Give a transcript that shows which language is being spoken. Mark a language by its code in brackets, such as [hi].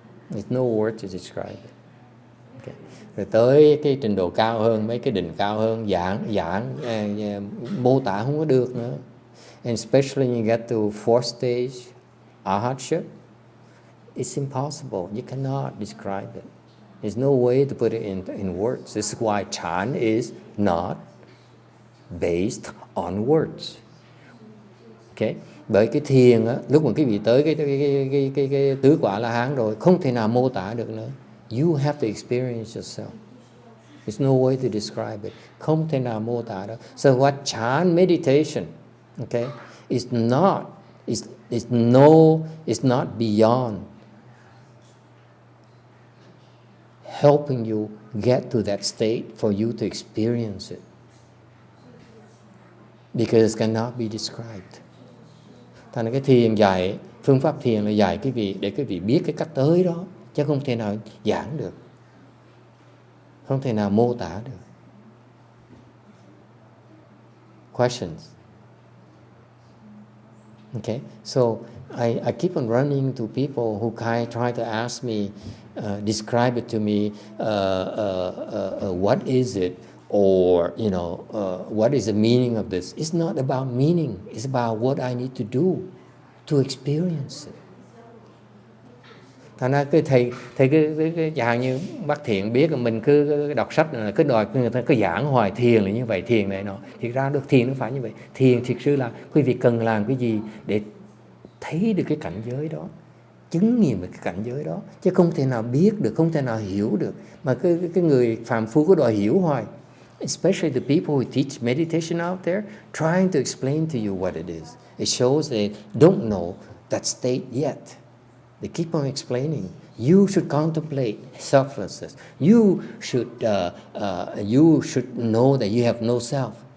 [en] There's no word to describe it. Okay. [vi] Rồi tới cái trình độ cao hơn, mấy cái đỉnh cao hơn, giảng mô tả không có được nữa. [en] And especially when you get to fourth stage, arhatship, it's impossible. You cannot describe it. There's no way to put it in words. This is why chant is not based on words. Okay? [vi] Bởi cái thiền á, lúc mà cái vị tới cái tứ quả La Hán rồi, không thể nào mô tả được nữa. [en] You have to experience yourself. There's no way to describe it. [vi] Không thể nào mô tả được. [en] So what chant meditation, okay, is not beyond helping you get to that state for you to experience it. Because it cannot be described. [vi] Thành cái thiền dạy, phương pháp thiền là dạy quý vị để quý vị biết cái cách tới đó, chứ không thể nào giảng được, không thể nào mô tả được. [en] Questions? Okay, so I keep on running into people who try to ask me, describe it to me, what is it? Or, what is the meaning of this? It's not about meaning. It's about what I need to do to experience it. [vi] Thành ra thầy cái dạng như bác Thiện biết là mình cứ đọc sách là cứ đòi người ta cứ giảng hoài thiền là như vậy, thiền này nọ. Thì ra được thiền nó phải như vậy. Thiền thực sự là quý vị cần làm cái gì để thấy được cái cảnh giới đó, chứng nghiệm được cái cảnh giới đó, chứ không thể nào biết được, không thể nào hiểu được. Mà cái người phàm phu cứ đòi hiểu hoài. [en] Especially the people who teach meditation out there, trying to explain to you what it is. It shows they don't know that state yet. They keep on explaining. You should contemplate selflessness. You should know that you have no self.